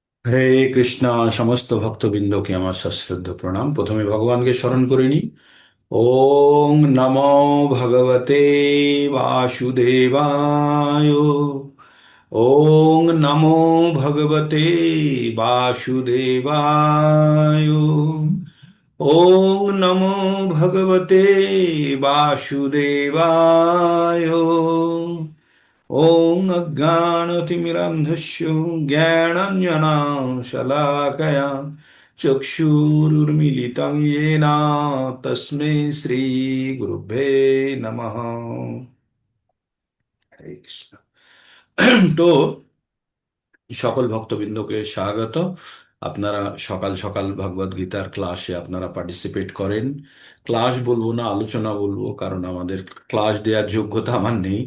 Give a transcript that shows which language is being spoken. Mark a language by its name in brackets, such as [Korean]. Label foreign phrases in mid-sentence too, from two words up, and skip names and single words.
[Bangla] হরে কৃষ্ণ। সমস্ত ভক্তবৃন্দকে আমার সশ্রদ্ধ প্রণাম। প্রথমে ভগবানকে স্মরণ করে নিই। [Sanskrit] ওং নমো ভগবতে বাসুদেবায়। ওং নমো ভগবতে বাসুদেবায়। ওং নমো ভগবতে বাসুদেবায়। ॐ अज्ञानतिमिरन्धस्य ज्ञानाञ्जनशलाकया चक्षुरुन्मीलितं येन तस्मै श्रीगुरुभ्ये नमः। [Bangla] हरे कृष्ण। তো সকল ভক্তবৃন্দকে স্বাগত। আপনারা সকাল সকাল ভগবদ গীতার ক্লাসে আপনারা পার্টিসিপেট করেন। ক্লাস বলবো না, আলোচনা বলবো, কারণ আমাদের ক্লাস দেওয়ার যোগ্যতা আমার নেই।